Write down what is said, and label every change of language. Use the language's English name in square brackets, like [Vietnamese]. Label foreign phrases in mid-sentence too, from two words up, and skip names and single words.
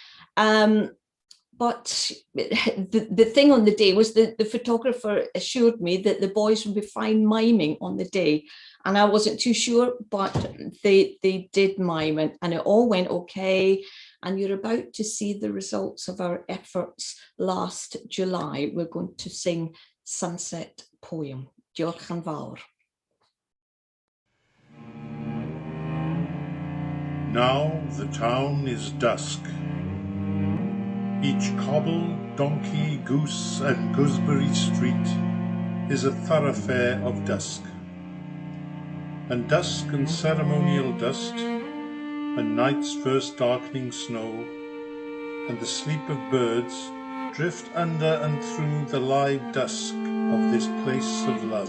[English] But the thing on the day was that the photographer assured me that the boys would be fine miming on the day. And I wasn't too sure, but they did mime, and it all went okay. And you're about to see the results of our efforts last July. We're going to sing Sunset Poem. [Welsh] Diolch yn fawr. [English] Now the town is dusk. Each cobble, donkey, goose, and gooseberry street is a thoroughfare of dusk. And dusk and ceremonial dust, and night's first darkening snow, and the sleep of birds drift under and through the live dusk of this place of love.